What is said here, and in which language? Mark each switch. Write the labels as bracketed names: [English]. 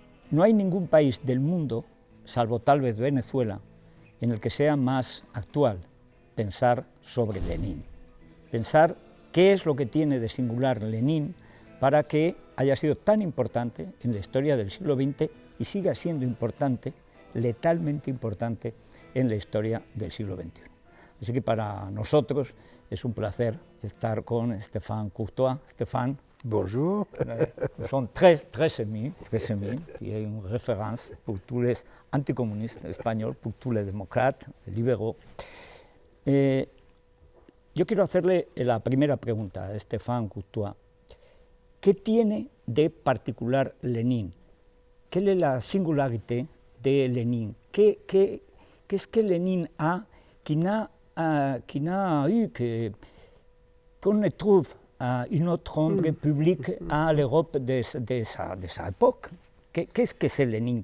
[Spanish] No hay ningún país del mundo, salvo tal vez Venezuela, en el que sea más actual pensar sobre Lenin, pensar qué es lo que tiene de singular Lenin para que haya sido tan importante en la historia del siglo XX y siga siendo importante, letalmente importante, en la historia del siglo XXI. Así que para nosotros es un placer estar con Stéphane Courtois. Stéphane, [French] bonjour. Nous sommes très amis, qui est une référence pour tous les anticommunistes espagnols, pour tous les démocrates, les libéraux. [Spanish] Yo quiero hacerle la primera pregunta a Stéphane Courtois. ¿Qué tiene de particular Lenin? [French] ¿Quelle est la singularité de Lenin? Qu'est-ce que Lenin a qui n'a eu qu'on ne trouve une autre ombre publique à l'Europe de sa époque? Qu'est-ce que c'est Lénine?